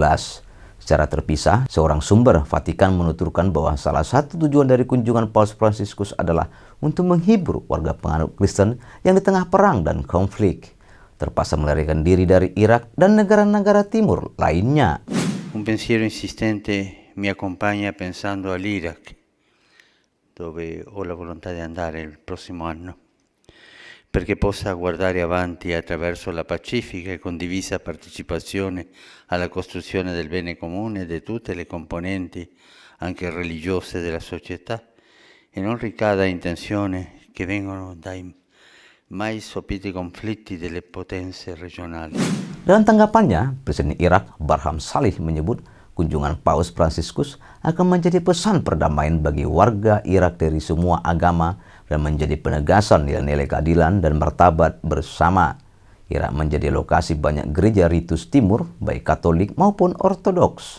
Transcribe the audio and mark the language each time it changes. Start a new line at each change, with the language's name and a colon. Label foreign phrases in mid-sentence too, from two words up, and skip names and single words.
Indonesian: Secara terpisah, seorang sumber Vatikan menuturkan bahwa salah satu tujuan dari kunjungan Paus Fransiskus adalah untuk menghibur warga penganut Kristen yang di tengah perang dan konflik, terpaksa melarikan diri dari Irak dan negara-negara timur lainnya.
Italian: Un pensiero insistente mi accompagna pensando all'Iraq, dove ho la volontà di andare il prossimo anno, perché possa guardare avanti attraverso la pacifica e condivisa partecipazione alla costruzione del bene comune di tutte le componenti, anche religiose, della società, e non ricada in tensioni che vengono dai mai sopiti conflitti delle potenze regionali.
Indonesian: Dalam tanggapannya, Presiden Irak Barham Salih menyebut kunjungan Paus Fransiskus akan menjadi pesan perdamaian bagi warga Irak dari semua agama dan menjadi penegasan nilai-nilai keadilan dan martabat bersama. Irak menjadi lokasi banyak gereja ritus timur, baik Katolik maupun Ortodoks.